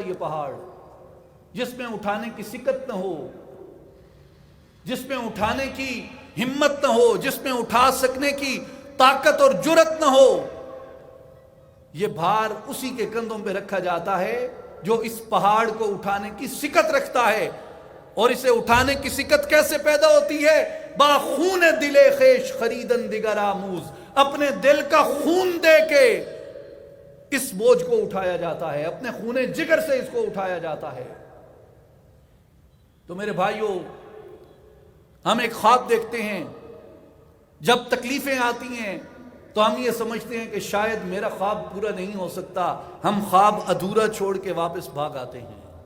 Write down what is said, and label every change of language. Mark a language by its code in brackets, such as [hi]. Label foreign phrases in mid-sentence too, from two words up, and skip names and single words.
[ur] یہ پہاڑ جس میں اٹھانے کی سکت نہ ہو، جس میں اٹھانے کی ہمت نہ ہو، جس میں اٹھا سکنے کی طاقت اور جرت نہ ہو، یہ بھار اسی کے کندھوں پہ رکھا جاتا ہے جو اس پہاڑ کو اٹھانے کی سکت رکھتا ہے. اور اسے اٹھانے کی سکت کیسے پیدا ہوتی ہے؟ [fa] با خون دل خیش خریدن دیگر آموز، [ur] اپنے دل کا خون دے کے اس بوجھ کو اٹھایا جاتا ہے، اپنے خون جگر سے اس کو اٹھایا جاتا ہے. تو میرے بھائیوں، ہم ایک خواب دیکھتے ہیں، جب تکلیفیں آتی ہیں تو ہم یہ سمجھتے ہیں کہ شاید میرا خواب پورا نہیں ہو سکتا، ہم خواب ادھورا چھوڑ کے واپس بھاگ آتے ہیں.